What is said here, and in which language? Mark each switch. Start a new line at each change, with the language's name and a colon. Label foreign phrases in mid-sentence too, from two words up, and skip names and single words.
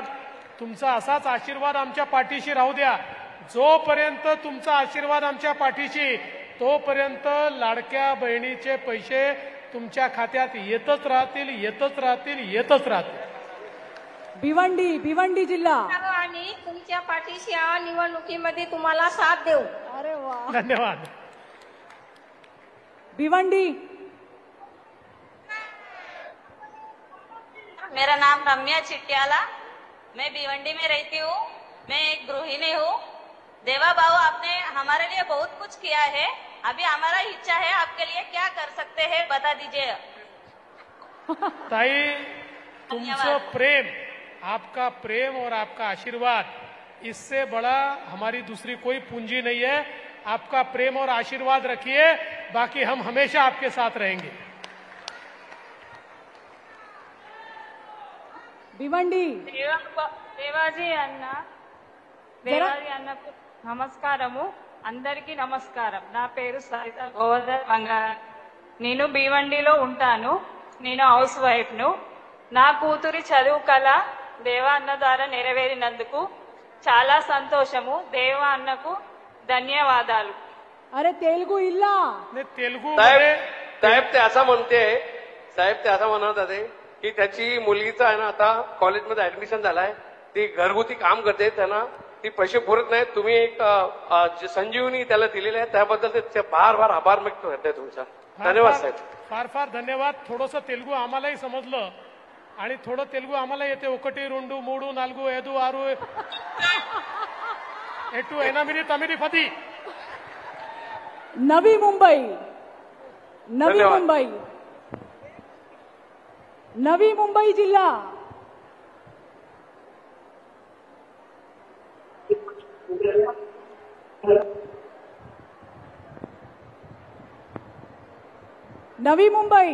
Marathi: तुमचा असाच आशीर्वाद आमच्या पाठीशी राहू द्या. जोपर्यंत तुमचा आशीर्वाद आमच्या पाठीशी, तोपर्यंत लाडक्या बहिणीचे पैसे तुमच्या खात्यात येतच राहतील, येतच राहतील, येतच राहतील. भिवंडी जिल्हा. आणि तुमच्या पाठीशी या निवडणुकीमध्ये तुम्हाला साथ देऊ. अरे वा, धन्यवाद. भिवंडी.
Hindi: मेरा नाम रम्या चिट्याला, मैं भिवंडी में रहती हूँ. मैं एक गृहिणी हूँ. देवा बाबू, आपने हमारे लिए बहुत कुछ किया है. अभी हमारा इच्छा है, आपके लिए क्या कर सकते हैं बता दीजिए.
Marathi: ताई, तुमचं प्रेम,
Hindi: आपका प्रेम और आपका आशीर्वाद, इससे बड़ा हमारी दूसरी कोई पूंजी नहीं है. आपका प्रेम और आशीर्वाद रखिए, बाकी हम हमेशा आपके साथ रहेंगे. भिवंडी.
Telugu: దేవాజీ అన్నకు నమస్కారము. అందరికీ నమస్కారం. నా పేరు సరిత గోవర్ధన్ బంగారం. నేను భివండిలో ఉంటాను. నేను హౌస్ వైఫ్ ను. నా కూతురి చదువు కళ దేవా అన్న ద్వారా నెరవేరినందుకు చాలా సంతోషము. దేవా అన్నకు ధన్యవాదాలు.
Marathi: अरे तेलुगू इल्ला. तेलुगू साहेब ते असं म्हणत होते की त्याची मुलगीचा आहे ना आता कॉलेजमध्ये ऍडमिशन झालाय, ती घरगुती काम करते, त्यांना ती पैसे पुरत नाहीत. तुम्ही एक संजीवनी त्याला दिलेली आहे, त्याबद्दल ते फार फार आभार व्यक्त करते तुमचा. धन्यवाद साहेब. फार फार धन्यवाद. थोडंसं तेलुगू आम्हालाही समजलं आणि थोडं तेलुगू आम्हाला येते.
Telugu: ఒకటి రెండు మూడు నాలుగు ఐదు ఆరు ఎటు ఎనిమిది తొమ్మిది 10.
Marathi: नवी मुंबई. नवी मुंबई जिल्हा. नवी मुंबई.